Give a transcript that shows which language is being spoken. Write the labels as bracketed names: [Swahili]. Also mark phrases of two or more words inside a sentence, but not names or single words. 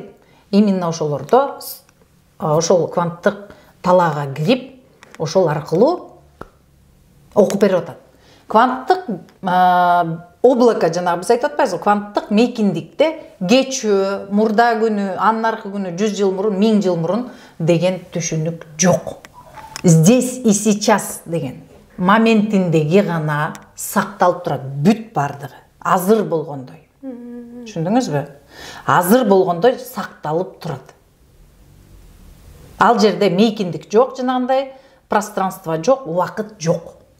[Kyrgyz] Именно ошолордо ошол кванттык талаага кирип, ошол аркылуу окуп берип атат. Кванттык облако, жанагы биз айтып атпайбызбы, кванттык мейкиндикте кечүү, мурда күнү, андан аркы күнү, 100 жыл мурун, 1000 жыл мурун деген түшүнүк жок. [Russian] здесь и сейчас [Kyrgyz] деген моментиндеги гана сакталып турат, бүт бардыгы азыр болгондой. Түшүндүңүзбү? Азыр болгондой сакталып турат. Ал жерде мейкиндик жок, жанагындай пространство жок, убакыт жок.